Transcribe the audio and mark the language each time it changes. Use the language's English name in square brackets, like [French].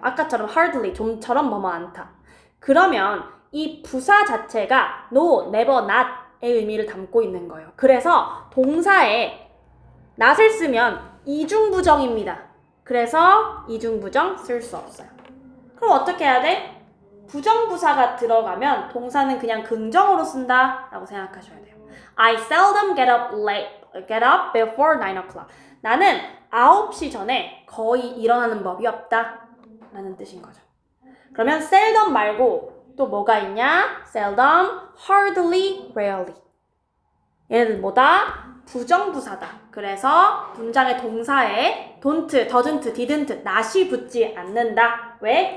[Korean] 아까처럼 hardly, 좀처럼 뭐뭐 않다. 그러면 이 부사 자체가 no, never, not의 의미를 담고 있는 거예요. 그래서 동사에 not을 쓰면 이중부정입니다. 그래서 이중부정 쓸 수 없어요. 그럼 어떻게 해야 돼? 부정부사가 들어가면 동사는 그냥 긍정으로 쓴다 라고 생각하셔야 돼요. [English] I seldom get up before 9 o'clock. [Korean] 나는 9시 전에 거의 일어나는 법이 없다 라는 뜻인 거죠. 그러면 seldom 말고 또 뭐가 있냐? [English] seldom, hardly, rarely. [Korean] 얘네들 뭐다? 부정부사다. 그래서 문장의 동사에 [English] don't, doesn't, didn't, not [Korean] 이 붙지 않는다. 왜?